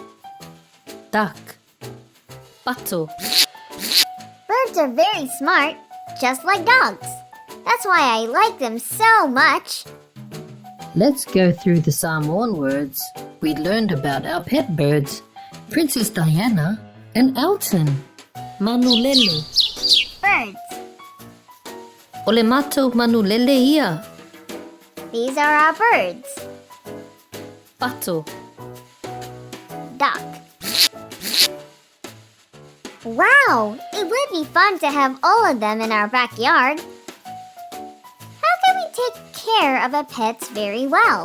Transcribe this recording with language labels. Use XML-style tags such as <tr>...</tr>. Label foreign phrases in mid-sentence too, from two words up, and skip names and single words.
<en>Duck. Pato. Birds are very smart, just like dogs. That's why I like them so much. Let's go through the Samoan words we learned about our pet birds, Princess Diana and Elton. Manulele. Birds.</en> <sm>O le mātou manulele ia.</sm> <en>These are our birds. Pato. Duck. Wow, it would be fun to have all of them in our backyard. How can we take care of our pets very well?</en>